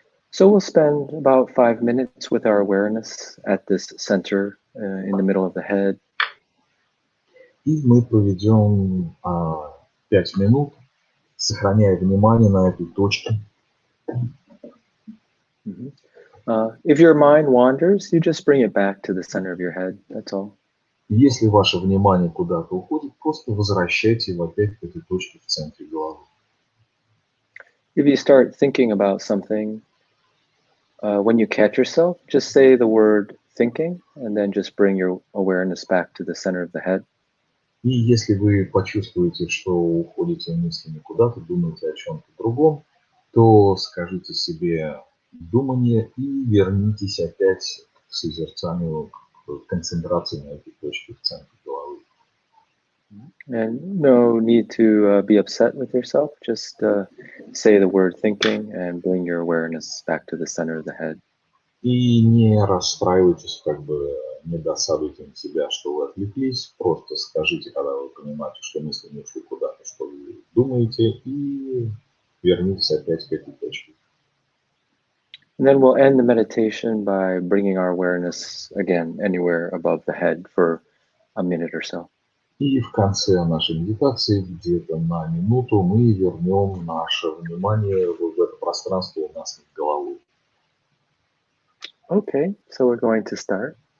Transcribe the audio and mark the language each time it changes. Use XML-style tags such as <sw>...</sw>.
<en>So we'll spend about 5 minutes with our awareness at this center in the middle of the head.</en> <ru>И мы проведем 5 минут, сохраняя внимание на этой точке.</ru> <en>If your mind wanders, you just bring it back to the center of your head. That's all.</en> <ru>Если ваше внимание куда-то уходит, просто возвращайте его опять к этой точке в центре головы.</ru> <en>If you start thinking about something, when you catch yourself, just say the word thinking, and then just bring your awareness back to the center of the head.</en> <ru>И если вы почувствуете, что уходите мыслями куда-то, думаете о чем-то другом, то скажите себе думание и вернитесь опять к созерцанию, к концентрации на этой точке в центре головы.</ru> <en>And no need to be upset with yourself. Just say the word thinking and bring your awareness back to the center of the head.</en> <ru>И не расстраивайтесь, как бы не досадуйте на себя, что вы отвлеклись. Просто скажите, когда вы понимаете, что мысли не ушли куда-то, что вы думаете, и вернитесь опять к этой точке.</ru> <en>And then we'll end the meditation by bringing our awareness again anywhere above the head for a minute or so.</en> <ru>И в конце нашей медитации, где-то на минуту, мы вернем наше внимание в это пространство у нас над головой.</ru> <en>Okay, so we're going to start.</en>